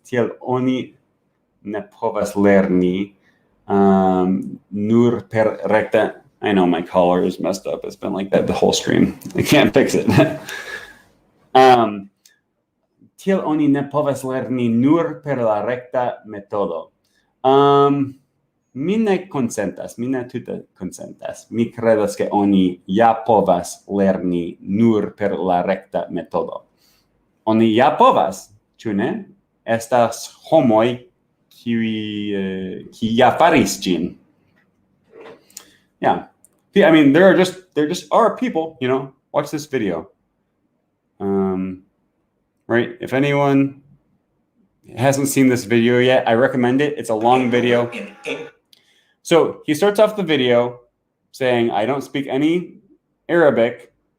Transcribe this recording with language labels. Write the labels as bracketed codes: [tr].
[eo] Tiel oni ne povas lerni nur per recta. [en] I know my collar is messed up. It's been like that the whole stream. I can't fix it. [eo] Tiel oni ne povas lerni nur per la recta metodo. Mi ne konsentas, mi ne tute konsentas. Mi kredas ke oni ja povas lerni nur per la recta metodo. Oni ja povas, ĉu ne? Estas homoj kiuj ja faris ĝin. [en] Yeah. I mean, there just are people, watch this video. Right? If anyone hasn't seen this video yet, I recommend it. It's a long video. So he starts off the video saying, I don't speak any Arabic.